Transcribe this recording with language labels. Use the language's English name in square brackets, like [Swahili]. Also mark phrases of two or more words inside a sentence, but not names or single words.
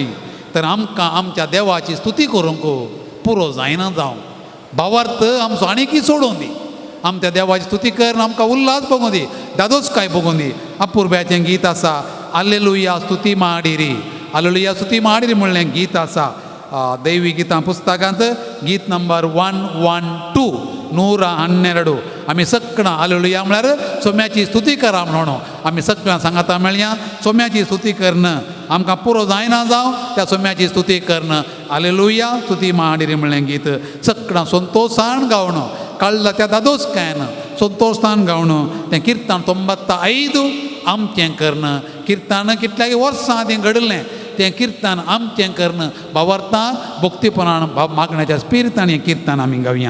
[Konkani] तर आमकां आमच्या देवाची स्तुती करूंक पुरो जायना जावं. भावार्थ आमचो आनीकय सोडून दी. आमच्या देवाची स्तुती करन आमकां उल्हास भोगूं दी, दादोचकाय भोगूं दी. अपुर्ब्याचें गीत आसा, हालेलुया स्तुती माडिरी. हालेलुया स्तुती माडिरी म्हणलें गीत आसा. [Kannada] ದೈವಿ ಗೀತ ಪುಸ್ತಕ ಅಂತ ಗೀತ್ ನಂಬರ್ 112 112 [Konkani] आम्ही सगळं हालेलुया म्हळ्यार सोम्याची स्तुती करा म्हणून आम्ही सगळ्यां सांगाता मेळया सोम्याची स्तुती करणं आमकां पुरो जायना जावं त्या सोम्याची स्तुती करणं हालेलुया स्तुती ಮಾಡಿರಿ म्हणलें गीत सगळां संतोषान गावणं कळ्ळा त्या दादोस काय ना संतोषान गावणं तें किर्तन 95 आमचें करणं किर्तन कितल्याय वर्सां तें घडलें तें किर्तन आमचें करणं भावार्थान भक्तीपणान भाव मागण्याच्या स्पिरितान हें किर्तन आमी गावया